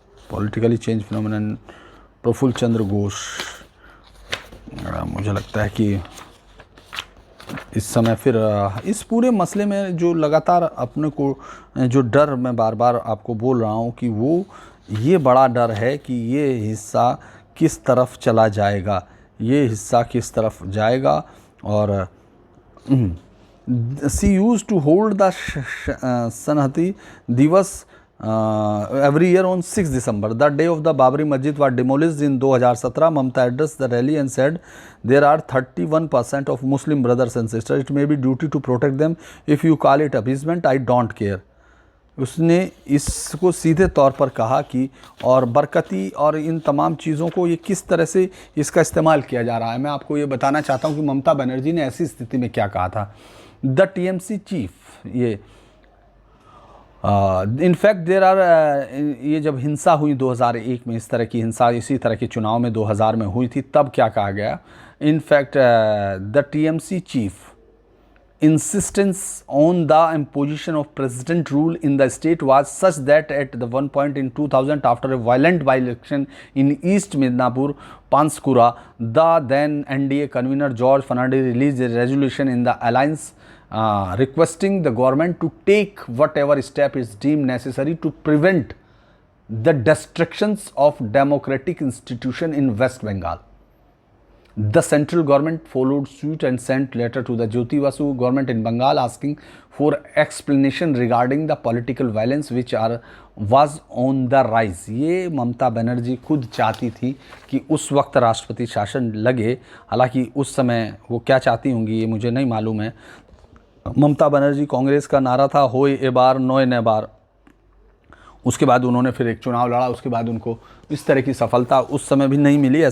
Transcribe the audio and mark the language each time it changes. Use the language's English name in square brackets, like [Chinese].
[English] politically change phenomenon, [Hindi] Praful चंद्र घोष, मुझे लगता है कि इस समय फिर इस पूरे मसले में जो लगातार अपने को जो डर मैं बार बार आपको बोल रहा हूँ कि वो ये बड़ा डर है कि ये हिस्सा किस तरफ चला जाएगा। ये हिस्सा किस तरफ जाएगा। [English] और she used to hold the Sanhati Divas every year on 6 December, the day of the Babri Masjid was demolished in 2017. Mamata addressed the rally and said, there are 31% of Muslim brothers and sisters. It may be duty to protect them. If you call it appeasement, I don't care. [Hindi] उसने इसको सीधे तौर पर कहा कि और बरकती और इन तमाम चीज़ों को ये किस तरह से इसका इस्तेमाल किया जा रहा है। मैं आपको ये बताना चाहता हूँ कि ममता बनर्जी ने ऐसी स्थिति में क्या कहा था। [English] the TMC chief [Hindi] ये इनफैक्ट देर आर ये जब हिंसा हुई 2001 में, इस तरह की हिंसा इसी तरह के चुनाव में 2000 में हुई थी, तब क्या कहा गया। [English] In fact the TMC chief insistence on the imposition of president rule in the state was such that at the one point in 2000, after a violent by-election in East Midnapur, Panskura, the then NDA convener George Fernandes released a resolution in the alliance requesting the government to take whatever step is deemed necessary to prevent the destructions of democratic institution in West Bengal. The central government followed suit and sent letter to the Jyoti Basu government in Bengal asking for explanation regarding the political violence which was on the rise. [Hindi] ये ममता बनर्जी खुद चाहती थी कि उस वक्त राष्ट्रपति शासन लगे। हालांकि उस समय वो क्या चाहती होंगी ये मुझे नहीं मालूम है। ममता बनर्जी कांग्रेस का नारा था होए ए बार नोए न बार। उसके बाद उन्होंने फिर एक चुनाव लड़ा, उसके बाद उनको इस तरह की सफलता उस समय भी नहीं मिली।